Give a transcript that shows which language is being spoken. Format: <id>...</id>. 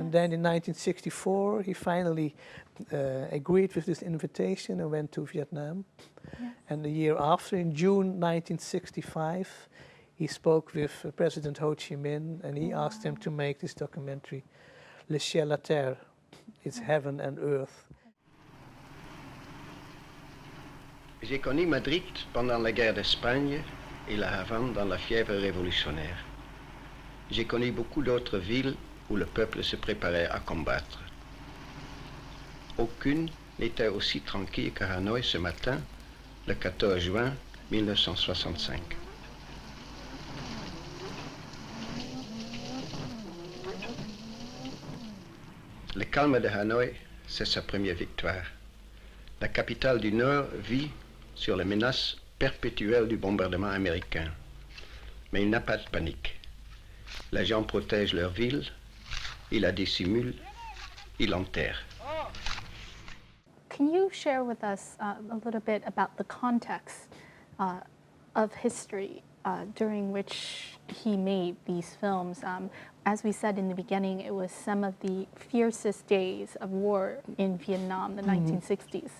<en>And then in 1964 he finally agreed with this invitation and went to Vietnam. Yes. And the year after, in June 1965, he spoke with President Ho Chi Minh, and he asked him to make this documentary, Le Ciel la Terre, it's heaven and earth.</en> <fr>J'ai connu Madrid pendant la guerre d'Espagne et la Havane dans la fièvre révolutionnaire. J'ai connu beaucoup d'autres villes où le peuple se préparait à combattre. Aucune n'était aussi tranquille que Hanoï ce matin, le 14 juin 1965. Le calme de Hanoï, c'est sa première victoire. La capitale du Nord vit sur les menaces perpétuelles du bombardement américain. Mais il n'a pas de panique. Les gens protègent leur ville, ils la dissimulent, ils l'enterrent.</fr> <en>Can you share with us a little bit about the context of history during which he made these films? As we said in the beginning, it was some of the fiercest days of war in Vietnam, the 1960s.</en>